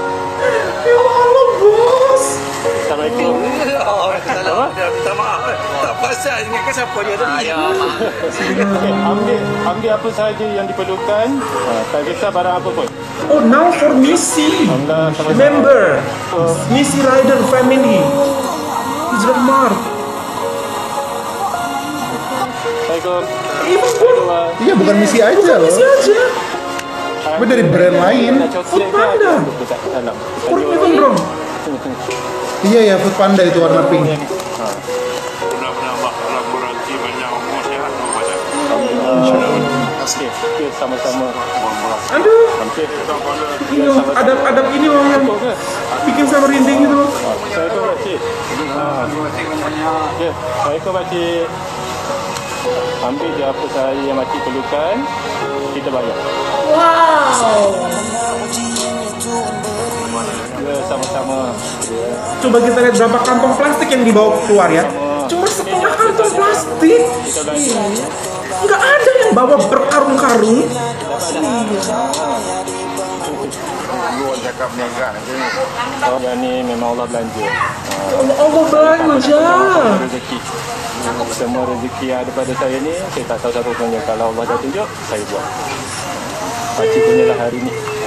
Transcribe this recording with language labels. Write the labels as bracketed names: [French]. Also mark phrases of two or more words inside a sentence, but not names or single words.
[Malay] Ya Allah, bos. Assalamualaikum. Minta maaf. Pasal ingatkan siapa dia tadi? Ambil apa sahaja yang diperlukan. Tak kisah barang apa pun. [English] Oh, now for Missy. [Malay] Allah sama-sama. [English] Member Missy Rider family. [Malay] Hijrah Mark. Assalamualaikum. Even pun [Indonesian] Iya, bukan misi aja loh. Missy aja. Tapi dari brand lain. [English] Food Panda. Correct me if I'm wrong. [Indonesian] Iya ya, Food Panda itu warna pink. Mudah-mudahan kolaborasi banyak umur sehat pada. Okey, sama-sama. Aduh, Okey. ini adab ini orang yang bikin saya merinding gitu. [Malay] Assalamualaikum pakcik. Okey, Assalamualaikum pakcik. Ambil je apa sahaja yang makcik perlukan. Kita bayar. Wow. Ya, sama-sama. [Indonesian] Coba kita lihat berapa kantong plastik yang dibawa keluar ya. Cuma setengah kantong plastik. Kita belanja. Nggak ada yang bawa berkarung-karung. [Malay] Gua cakap niaga nanti. Oh, yang ni memang Allah belanja. Allah belanja. Rezeki. Semua rezeki yang ada pada saya ni, saya tak tahu siapa punya. Kalau Allah dah tunjuk, saya buat. Pakcik punya lah hari ni.